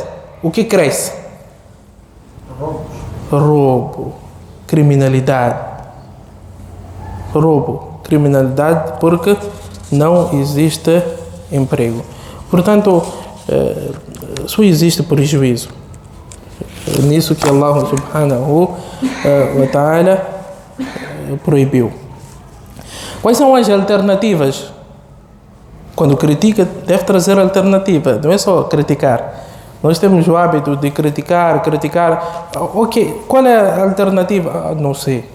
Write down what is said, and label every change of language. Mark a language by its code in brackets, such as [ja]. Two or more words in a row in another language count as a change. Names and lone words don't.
[pt] O que cresce? Roubo, criminalidade. Roubo, criminalidade, porque não existe emprego. Portanto, só existe prejuízo. Nisso que [ar] الله سبحانه وتعالى [pt] proibiu. Quais são as alternativas? Quando critica, deve trazer alternativa. Não é só criticar. Nós temos o hábito de criticar. Ok, qual é a alternativa? Não sei.